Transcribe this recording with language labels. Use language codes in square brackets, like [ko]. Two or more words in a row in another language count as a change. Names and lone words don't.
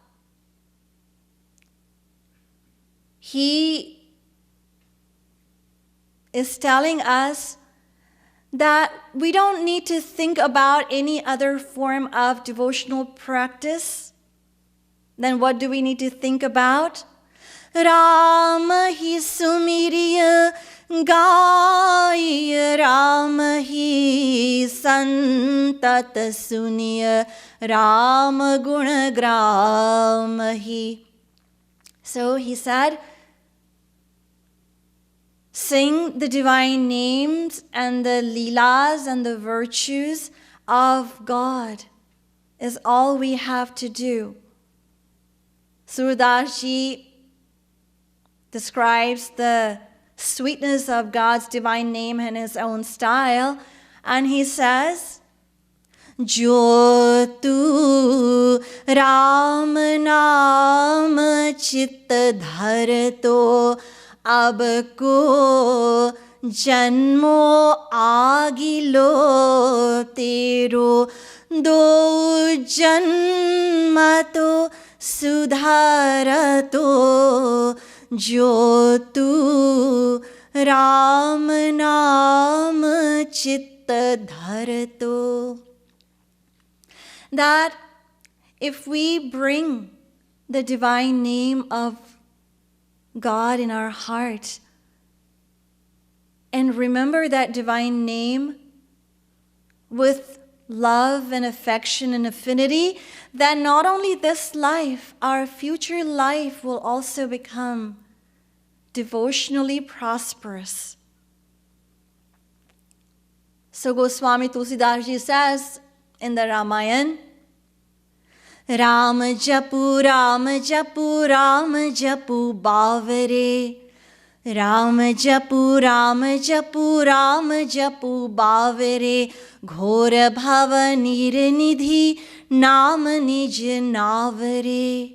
[en] He is telling us that we don't need to think about any other form of devotional practice. Then what do we need to think about? [awa] राम ही सुमिरिया गाई, राम ही संतत सुनिया, राम गुण ग्राम ही. [en] So he said, sing the divine names and the leelas and the virtues of God is all we have to do. Surdas Ji describes the sweetness of God's divine name in his own style, and he says, [bra] जो तू राम नाम चित धरतो अब को जनमो अगिलो तेरो दो जनमतो सुधारतो जो तू राम नाम चित धरतो. [en] That if we bring the divine name of God in our heart and remember that divine name with love and affection and affinity, then not only this life, our future life will also become devotionally prosperous. So Goswami Tulsidas Ji says in the Ramayana, [bra] राम जपु, राम जपु, राम जपु बावरे, राम जपु, राम जपु, राम जपु, बावरे, घोर भव नीरनिधि, नाम निज नावरे.